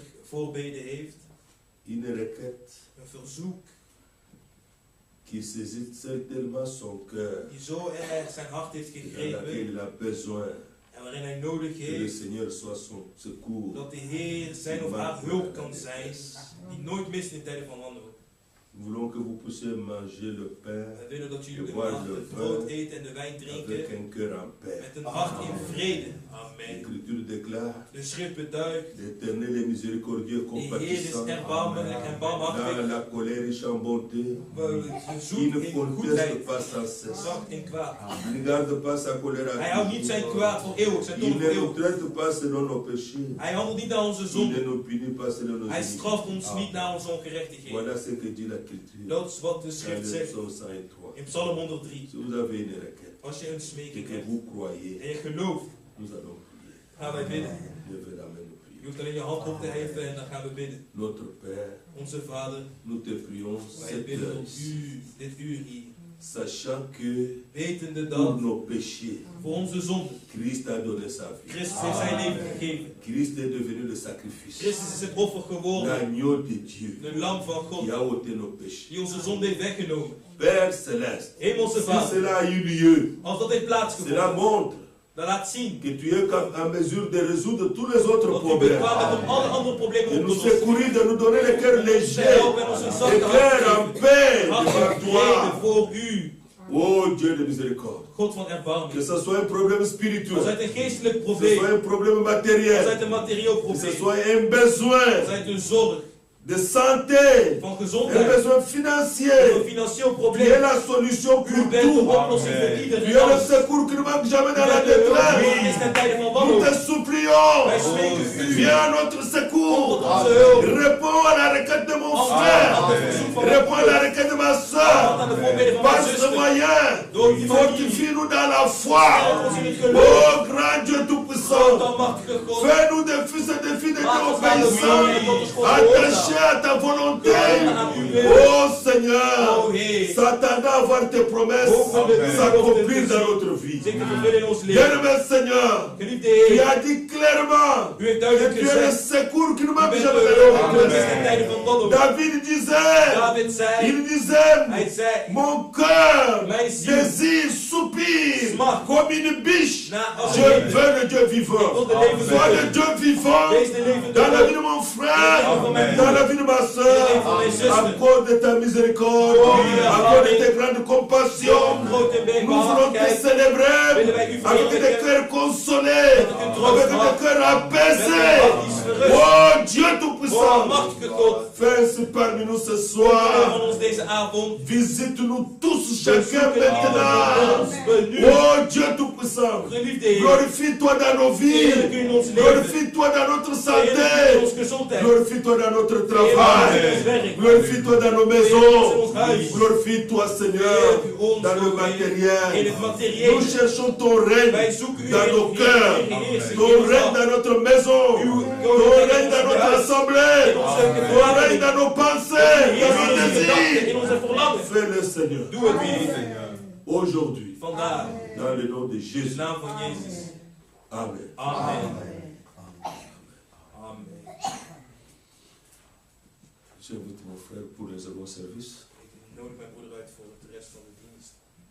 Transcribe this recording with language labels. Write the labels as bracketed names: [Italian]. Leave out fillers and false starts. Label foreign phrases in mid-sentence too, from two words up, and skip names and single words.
[Dutch] voorbeden heeft. [French] Une requête [Dutch] Een verzoek [French] qui saisit certainement son cœur, [Dutch] die zo erg zijn hart heeft [French] dans laquelle [Dutch] gegrepen [French] il a besoin [Dutch] en waarin hij nodig [French] que le [Dutch] heeft [French] Seigneur soit son secours. [Dutch] dat de Heer zijn of haar hulp kan zijn, die nooit mist in tijden van wanhoop. [French] Nous voulons que vous puissiez manger le pain [Dutch] We willen dat jullie [French] de [Dutch] vandaag het brood eten en de wijn [French] avec [Dutch] drinken [French] un cœur en paix. [Dutch] met een hart in vrede. Amen. [French] L'Écriture déclare: [Dutch] De schrift beduidt, [French] l'Éternel est miséricordieux, [Dutch] de Heer is [French] compatissant, [Dutch] erbarmelijk en [French] dans [Dutch] barmhartig, [French] la colère riche en bonté, [Dutch] zoet [French] il ne [Dutch] in [French] conteste [Dutch] goedheid, [French] pas sans cesse. [Dutch] zacht in kwaad. [French] Il ne garde pas sa colère à [Dutch] Hij houdt niet zijn kwaad voor eeuwig, zijn toorn [French] Il [Dutch] voor [French] ne nous [Dutch] eeuwig. [French] traite pas selon nos péchés. [Dutch] Hij handelt niet naar onze [French] Il ne [Dutch] zonde. [French] nous punit pas selon nos [Dutch] Hij [French] iniquités. [Dutch] straft ons niet naar onze ongerechtigheden. [French] Voilà ce que dit l'Écriture. [Dutch] Dat is wat de [French] Dans [Dutch] schrift [French] le [Dutch] zegt [French] psaume 103. [Dutch] in Psalm 103. [French] Si vous avez une requête [Dutch] Als je een [French] et [Dutch] smeking [French] que [Dutch] hebt [French] vous croyez, [Dutch] en je gelooft, [French] nous allons prier. [Dutch] gaan wij bidden. [French] Levez la main, nous [Dutch] Je [French] prions. [Dutch] hoeft alleen je hand op te heffen en dan gaan we bidden. [French] Notre Père, [Dutch] Onze Vader, [French] nous te prions [Dutch] wij [French] cette [Dutch] bidden [French] heure [Dutch] tot u, dit uur hier. [French] sachant que [Dutch] Wetende [French] pour [Dutch] dat [French] nos péchés, [Dutch] voor onze zonde [French] Christ a donné sa vie. [Dutch] Christus heeft zijn leven gegeven. [French] Christ est devenu le sacrifice, [Dutch] Christus is het offer geworden, [French] l'agneau de Dieu [Dutch] de lam van God, [French] qui a ôté nos péchés. [Dutch] die onze zonde heeft weggenomen. [French] Père céleste, [Dutch] Hemelse [French] si [Dutch] Vader, [French] cela a eu lieu, [Dutch] als dat heeft [French] cela [Dutch] plaatsgevonden, [French] montre [Dutch] dat laat zien [French] que tu es en mesure de résoudre tous les autres [Dutch] dat u [French] problèmes, [Dutch] bekwaam bent om alle andere problemen [French] de [Dutch] op te [French] nous [Dutch] lossen. [French] secourir, de nous donner le cœur léger, [Dutch] Help en ons een [French] le [Dutch] zachte [French] cœur en [Dutch] hart [French] paix [Dutch] geven. [French] devant [Dutch] Hart in vrede [French] toi. [Dutch] voor u, [French] Oh Dieu de miséricorde, [Dutch] God van [French] que [Dutch] erbarming. [French] ce soit un problème [Dutch] Als [French] spirituel, [Dutch] het een geestelijk [French] que ce [Dutch] probleem, [French] soit un problème [Dutch] als [French] matériel, [Dutch] het een materieel [French] que ce [Dutch] probleem, [French] soit un besoin [Dutch] als het een zorg [French] de santé, [Dutch] van [French] un [Dutch] gezondheid, [French] besoin [Dutch] een [French] financier. [Dutch] financieel [French] Tu es [Dutch] probleem. [French] la solution [Dutch] U [French] pour [Dutch] bent de [French] tout. [Dutch] oplossing voor [French] Tu es [Dutch] iedereen. [French] le [Dutch] alles. [French] secours qui ne manque jamais dans la [Dutch] U bent de hulp [French] détresse. [Dutch] is ten tijde van [French] Nous [Dutch] wanhoop. [French] te supplions. [Dutch] Wij smeken u. [French] Viens à notre [Dutch] Kom tot [French] secours. [Dutch] onze hulp. [French] Réponds à la requête de mon [Dutch] Antwoord [French] frère. [Dutch] aan de verzoek van mijn [French] Réponds à la [Dutch] broeder. [French] requête de ma [Dutch] Antwoord [French] soeur. [Dutch] aan de voorbeden van mijn [French] Par ce [Dutch] zuster. [French] moyen, [Dutch] Door die manier. [French] fortifie-nous dans la foi. [Dutch] Help ons in het geloof. [French] Oh grand Dieu [Dutch] Groot [French] tout-puissant, [Dutch] almachtige God. [French] fais-nous des fils et des filles de Dieu [Dutch] Maak ons naar de [French] obéissants, [Dutch] familie tot ons God [French] attachés à ta volonté. Oh Seigneur, [Dutch] O Heer, [French] s'attendant à voir tes promesses s'accomplir dans notre vie. [Dutch] zich te vervullen in ons leven. [French] Bien-aimé Seigneur, [Dutch] Geliefde [French] tu [Dutch] Heer, [French] as dit clairement [Dutch] u heeft [French] que [Dutch] duidelijk [French] tu es le [Dutch] gezegd, [French] secours qui ne [Dutch] u [French] manque [Dutch] bent [French] jamais de [Dutch] de [French] l'homme. [Dutch] hulp is ten tijde van wanhoop. [French] David disait, [Dutch] David zei, [French] il disait, [Dutch] hij zei, [French] mon cœur [Dutch] mijn ziel [French] désire, soupire [Dutch] smacht [French] comme une biche. [Dutch] naar als [French] Je [Dutch] een [French] veux le Dieu vivant. [Dutch] Ik wil de levende [French] Sois le [Dutch] God. [French] Dieu vivant [Dutch] Wees de levende [French] dans la [Dutch] God. [French] vie de mon frère, [Dutch] In de leven van mijn [French] dans [Dutch] broer. [French] la vie de ma [Dutch] In de [French] soeur. [Dutch] leven van mijn zuster. [French] Accorde de ta miséricorde, [Dutch] Amen. [French] accorde de tes grandes compassions. [Dutch] Zo'n grote [French] Nous voulons te [Dutch] barmhartigheid. [French] célébrer [Dutch] Willen wij u [French] avec [Dutch] verheerlijken. [French] des cœurs consolés, [Dutch] Met een troost [French] avec des [Dutch] hart. [French] cœurs [Dutch] Met [French] apaisés. [Dutch] een hart die verrust. [French] Oh Dieu [Dutch] O [French] Tout-Puissant, [Dutch] almachtige God, [French] fais ainsi parmi nous ce [Dutch] Heer [French] soir. [Dutch] van ons deze avond. [French] Visite-nous tous, chacun [Dutch] Bezoeken [French] maintenant. [Dutch] ons nu. [French] Oh Dieu Tout-Puissant, [Dutch] Geliefde Heer, [French] glorifie-toi dans nos vies. [Dutch] heerlijk u in ons leven. [French] Glorifie-toi dans notre [Dutch] Heerlijk u in [French] santé. [Dutch] ons gezondheid. [French] Glorifie-toi dans notre [Dutch] Heerlijk u [French] travail. [Dutch] in ons werk. [French] Glorifie-toi dans nos [Dutch] Heerlijk in [French] maisons. [Dutch] ons huis. [French] Glorifie-toi, Seigneur, [Dutch] Heerlijk u ons, [French] dans le [Dutch] o Heer, [French] matériel. [Dutch] in het materieel. [French] Nous cherchons ton règne [Dutch] Wij zoeken u, [French] dans [Dutch] Heer, [French] nos [Dutch] Heer, [French] cœurs. [Dutch] Heer, Heer, Heer, [French] Ton règne dans notre maison. Ton règne dans notre assemblée. Ton règne dans nos pensées, dans nos [Dutch] in [French] désirs. [Dutch] onze verlangen. [French] Fais-le, Seigneur. [Dutch] Doe het weer. [French] Aujourd'hui, [Dutch] Vandaag, [French] dans le nom de [Dutch] in de [French] Jésus. [Dutch] naam van Jezus. Amen. Amen. Amen. [French] J'invite mon frère pour le second service. [Dutch] Ik nodig mijn broeder uit voor de rest van de dienst.